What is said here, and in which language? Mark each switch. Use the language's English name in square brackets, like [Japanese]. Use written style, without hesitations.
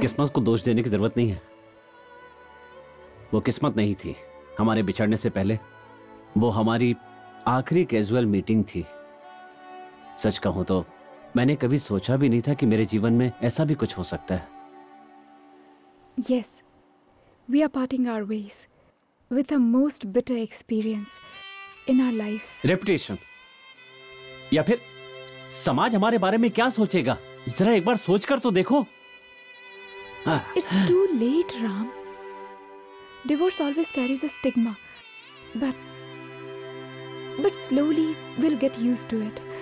[Hindi] किस्मत को दोष देने की जरूरत नहीं है। वो किस्मत नहीं थी। हमारे बिछड़ने से पहले वो हमारी आखिरी कैजुअल मीटिंग थी। सच कहूं तो मैंने कभी सोचा भी नहीं था कि मेरे जीवन में ऐसा भी कुछ हो सकता है। [English] Yes, we are parting our ways with the most bitter experience in our lives. [Hindi] Reputation या फिर समाज हमारे बारे में क्या सोचेगा, जरा एक बार सोच कर तो देखो। [English] It's too late, Ram. Divorce always carries a stigma, but slowly we'll get used to it.